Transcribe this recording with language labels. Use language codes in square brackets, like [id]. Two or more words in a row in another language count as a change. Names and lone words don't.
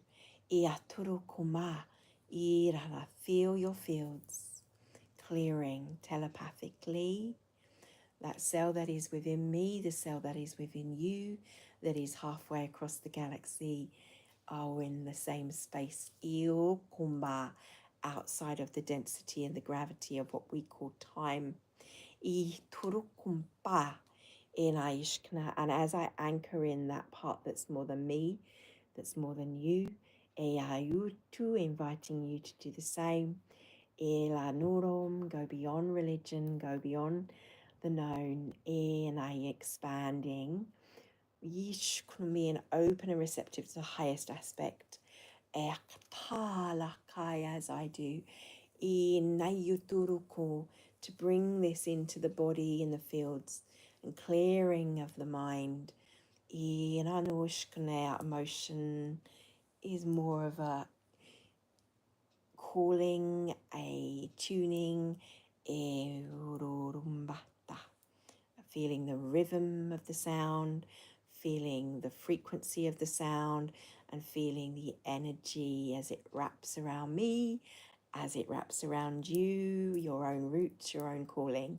[en] Iaturukuma, irana, feel your fields, clearing telepathically, that cell that is within me, the cell that is within you, that is halfway across the galaxy, are in the same space, io kumba, outside of the density and the gravity of what we call time. I turukumpa in Aishkna, and as I anchor in that part that's more than me, that's more than you. E ayutu, inviting you to do the same. E la nurum, go beyond religion, go beyond the known. E and I expanding. Yish can be an open and receptive to the highest aspect. E kala kai as I do. E nayuturuko, to bring this into the body in the fields and clearing of the mind. E nanushkane, emotion is more of a calling, a tuning, e rurumbata, feeling the rhythm of the sound, feeling the frequency of the sound, and feeling the energy as it wraps around me, as it wraps around you, your own roots, your own calling.